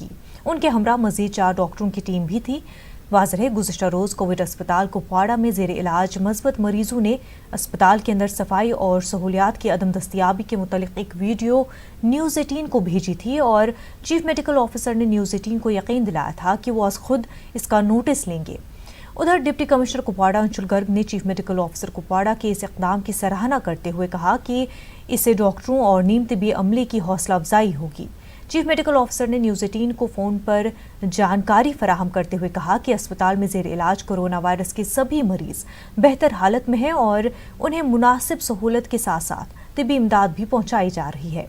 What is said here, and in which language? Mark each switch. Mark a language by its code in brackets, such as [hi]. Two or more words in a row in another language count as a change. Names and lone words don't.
[ur] ان کے ہمراہ مزید 4 ڈاکٹروں کی ٹیم بھی تھی۔ واضح ہے گزشتہ روز کووڈ اسپتال کپواڑہ میں زیر علاج مثبت مریضوں نے اسپتال کے اندر صفائی اور سہولیات کی عدم دستیابی کے متعلق ایک ویڈیو نیوز 18 کو بھیجی تھی اور چیف میڈیکل آفیسر نے نیوز 18 کو یقین دلایا تھا کہ وہ از خود اس کا نوٹس لیں گے۔ ادھر ڈپٹی کمشنر کپواڑہ انشل گرگ نے چیف میڈیکل آفیسر کپواڑہ کے اس اقدام کی سراہنا کرتے ہوئے کہا کہ اس سے ڈاکٹروں اور نیم طبی عملے کی حوصلہ افزائی ہوگی۔ چیف میڈیکل آفیسر نے نیوز 18 کو فون پر جانکاری فراہم کرتے ہوئے کہا کہ اسپتال میں زیر علاج کورونا وائرس کے سبھی مریض بہتر حالت میں ہیں اور انہیں مناسب سہولت کے ساتھ ساتھ طبی امداد بھی پہنچائی جا رہی ہے۔